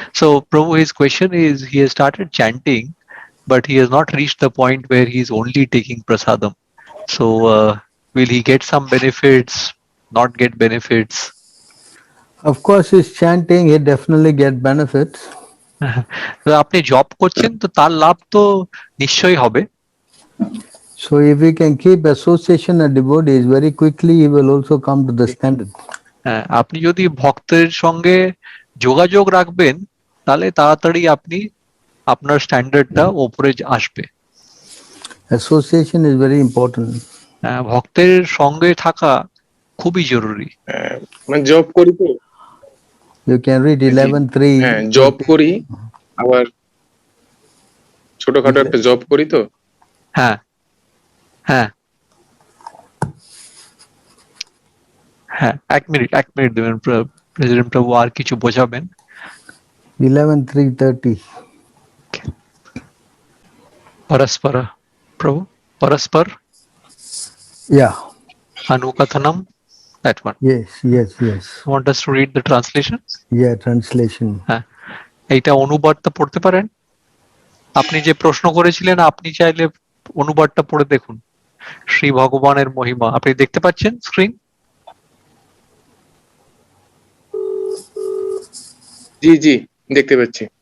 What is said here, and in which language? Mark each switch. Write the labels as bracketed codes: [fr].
[en] So Prabhu, his question is, he has started chanting, but he has not reached the point where he is only taking prasadam. So will he get some benefits, not get benefits? Of course, he's chanting, he definitely get benefits. [bn] তো আপনি job করছেন তো তার লাভ তো নিশ্চয়ই হবে। [en] So if we can keep association of devotees, very quickly he will also come to the standard. [bn] হ্যাঁ, আপনি যদি ভক্তের সঙ্গে যোগাযোগ রাখবেন তাহলে তাড়াতাড়ি আপনি আপনার স্ট্যান্ডার্ডটা উপরে আসবে। [en] Association is very important. [bn] ভক্তের সঙ্গে থাকা খুবই জরুরি। মানে জব করি তো, [en] You can read 11:3. [bn] হ্যাঁ জব করি, আবার ছোটখাটো একটা জব করি তো। হ্যাঁ, হ্যাঁ, হ্যাঁ, এক মিনিট দেবেন প্রেসিডেন্ট প্রভু, আর কিছু বোঝাবেন? [en] 11:3:30. [bn] পরস্পর প্রভু, পরস্পর [en] Yeah. অনুকথনম, that one. Yes, yes, yes. Want us to read the translation? Yeah, translation. [bn] হ্যাঁ, এইটা অনুবাদটা পড়তে পারেন? আপনি যে প্রশ্ন করেছিলেন, আপনি চাইলে অনুবাদটা পড়ে দেখুন। শ্রী ভগবানের মহিমা, আপনি দেখতে পাচ্ছেন স্ক্রিন? জি জি, দেখতে পাচ্ছি।